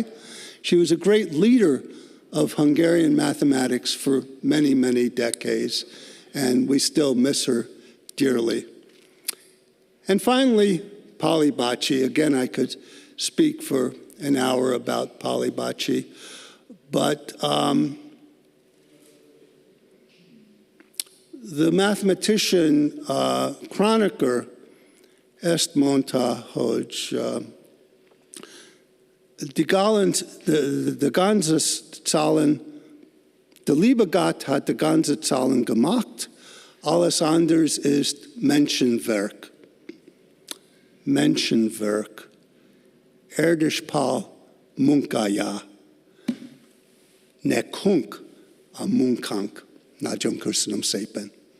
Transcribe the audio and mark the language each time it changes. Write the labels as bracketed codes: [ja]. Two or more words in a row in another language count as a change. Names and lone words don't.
[en] She was a great leader of Hungarian mathematics for many, many decades, and we still miss her dearly. And finally, Pali Bácsi. Again, I could speak for an hour about Pali Bácsi, but the mathematician chronicler [hu] ezt mondta, hogy [de] die ganze Zahlen, der liebe Gott hat die ganze Zahlen gemacht, alles anders ist Menschenwerk. [hu] Menschenwerk. Erdispál munkája. Nekünk a munkánk. Nagyon köszönöm szépen.